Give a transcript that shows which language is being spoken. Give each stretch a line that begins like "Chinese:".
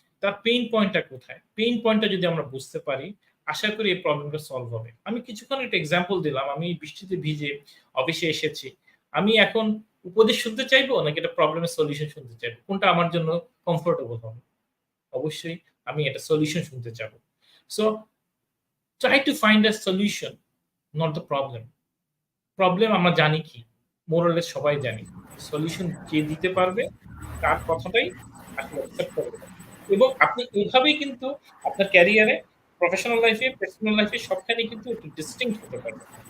Bangla: তার পেইন পয়েন্টটা কোথায়? পেইন পয়েন্টটা যদি আমরা বুঝতে পারি, আশা করি এই প্রবলেমটা সলভ হবে। আমি কিছুক্ষণ একটা এক্সাম্পল দিলাম। আমি বৃষ্টিতে ভিজে অফিসে এসেছি। আমি এখন উপদেশ শুনতে চাইবো নাকি একটা প্রবলেমের সলিউশন শুনতে চাইবো? কোনটা আমার জন্য কমফোর্টেবল হবে? অবশ্যই আমি একটা সলিউশন শুনতে চাবো।
English: So try to find a solution, not the problem.
Bangla: Problem আমরা জানি কি?
English: more or less
Bangla: সবাই জানি। সলিউশন যে দিতে পারবে তার কথাটাই আসলে অ্যাকসেপ্ট করা যায়। এবং আপনি এভাবেই কিন্তু আপনার ক্যারিয়ারে, প্রফেশনাল লাইফ এ, পার্সোনাল লাইফ এ সবখানেই কিন্তু একটু ডিস্টিংক্ট হতে পারবেন।